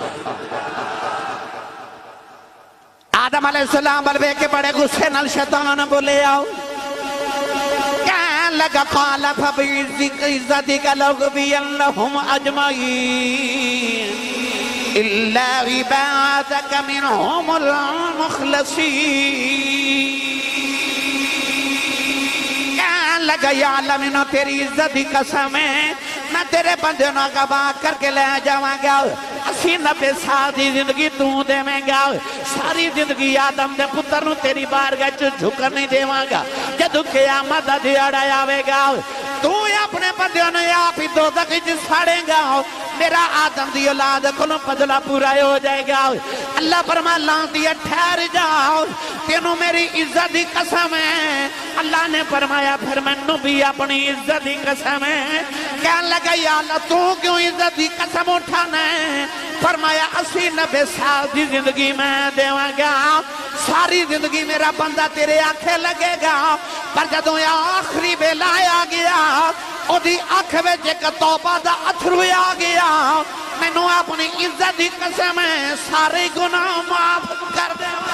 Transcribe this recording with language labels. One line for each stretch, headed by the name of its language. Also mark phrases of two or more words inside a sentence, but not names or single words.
Punjabi: آدم علیہ السلام بلوے کے بڑے غصے نال شیطان بولے آؤ کہنے لگا
Arabic: قال فبعزتک لأغوینہم اجمعین الا عبادک منہم المخلصین
Punjabi: لگا یا اللہ میں نو تیری عزت دی قسم ہے میں تیرے بندے نو گواہ کر کے لے جاواں گا 80-90 سال دی زندگی تو دے میں گا ساری زندگی آدم دے پتر نو تیری بارگاہ چ جھکر نہیں دیواں گا جدو قیامت دا دیہڑا آوے گا تو اپنے بندے نو آپ ہی دوزخ وچ ساڑے گا میرا آدم دی اولاد کولوں بدلہ پورا ہو جائے گا اللہ فرما لعنتی ٹھہر جاؤ تینوں میری عزت دی قسم ہے اللہ نے فرمایا پھر میں بھی اپنی عزت دی قسم ہے کہنے لگا یا اللہ تو کیوں عزت دی قسم اٹھانا ہے فرمایا 80-90 سال دی زندگی میں دیواں گا ساری زندگی میرا بندہ تیرے آنکھیں لگے گا پر جدوں آخری بیلا آ گیا او دی آنکھ وچ ایک توبہ دا اتھرو آ گیا مینوں اپنی عزت دی قسم ہے سارے گناہ معاف کر دے